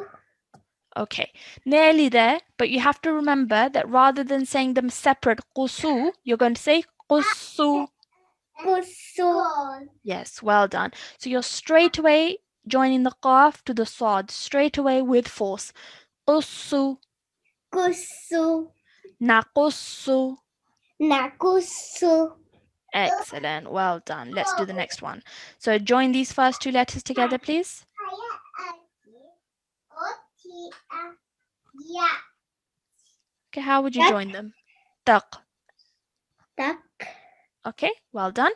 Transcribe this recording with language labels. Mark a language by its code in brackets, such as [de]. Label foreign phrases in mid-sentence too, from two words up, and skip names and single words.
[en] Okay, nearly there, but you have to remember that rather than saying them separate, qusu, you're going to say qusu. [ar] Kusu. [en] Yes, well done. So you're straight away joining the qaf to the sad, straight away with force. [ar] Qusu, Kusu. naqussu. Nakusu. [en] Excellent, well done. Let's do the next one. So join these first two letters together, please. Okay, how would you [ar] Tak. [en] join them? Taq. [ar] Tak. [en] Okay, well done.